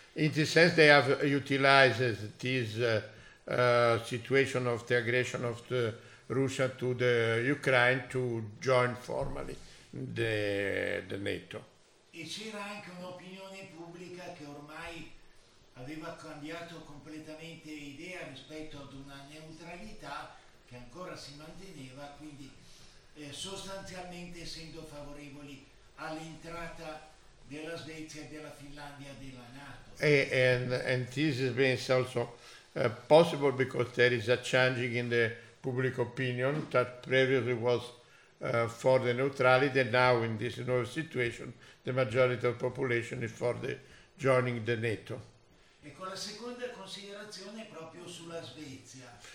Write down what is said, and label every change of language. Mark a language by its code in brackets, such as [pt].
[en] In the sense they have utilized this situation of the aggression of the Russia to the Ukraine to join formally the NATO. [it] E c'era anche un'opinione pubblica che ormai aveva cambiato completamente idea rispetto ad una neutralità che ancora si manteneva, quindi sostanzialmente essendo favorevoli all'entrata della Svezia e della Finlandia della NATO. [en] And this has been also possible because there is a changing in the public opinion that previously was for the neutrality, and now in this new situation the majority of the population is for the joining the NATO. [it] E con la seconda considerazione proprio sulla Svezia.